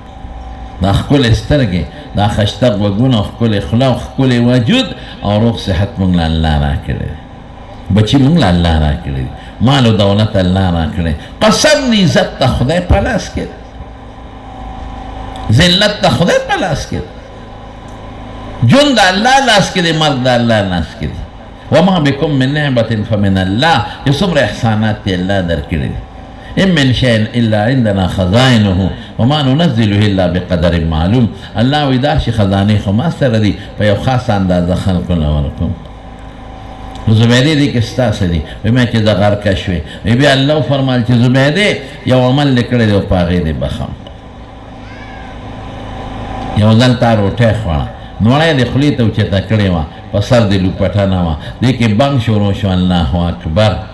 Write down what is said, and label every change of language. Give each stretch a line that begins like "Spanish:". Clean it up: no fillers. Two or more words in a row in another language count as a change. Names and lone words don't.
Pashto: دا ښکلې سترګې، دا ښایسته غوږونه، ښکلې خوله او ښکلې وجود او روغ صحت مونږ له الله راکړی دی، بچي مونږ له الله راکړی دي، مال او دولت الله راکړی. قسم دی عزت ته خدای په لاس کې دی، ذلت ته خدای په لاس کې دی، ژوند د الله لاس کې دی، مرګ د الله لاس کې دی.
Arabic: وما بكم من نعمة فمن الله،
Pashto: چې څومره احسانات دی الله درکړي دي.
Arabic: إن من شيء إلا عندنا خزائنه وما ننزله إلا بقدر معلوم.
Pashto: الله وی دا چې خزانې خو ما سره دي، په یو خاصه اندازه خلکو له ورکوم. نو زبیدې دې کې ستا څه دي؟ وی ما چې د غرقه شوې، وی بیا الله وفرمایل چې زبیدې یو عمل دې کړی دی او په هغې دې بخم. یو ځل تا روټۍ خوړه، نوړی دې خولې ته اوچته کړې وه، په سر دې لوپټه نه وه، دې کې بنګ شروع شو،
Arabic: الله اکبر.